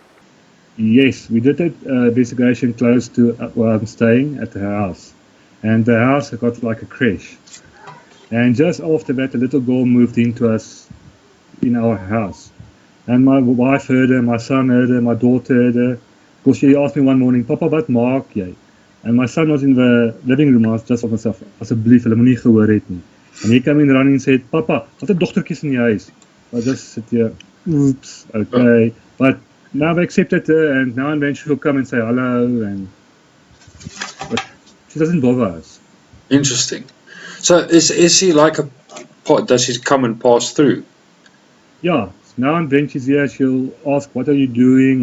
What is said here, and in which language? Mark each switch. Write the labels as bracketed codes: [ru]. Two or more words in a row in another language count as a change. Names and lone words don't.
[en] Yes, we did an investigation close to where I'm staying at the house. And the house got like a crash. And just after that, a little girl moved into us in our house. And my wife heard her, my son heard her, my daughter heard her. Because she asked me one morning, [af] Papa, wat maak jy? [en] And my son was in the living room. I was just on myself, [af] asseblief, hulle moenie gehoor het nie. [en] And he came in running and said, [af] Papa, wat 'n dogtertjies in die huis? [en] I just sit here, oops, okay. But now we accepted her, and now and then she will come and say hello, but she doesn't bother us. Interesting. So is he like a does he come and pass through? Yeah, now and then she's here, she'll ask, what are you doing?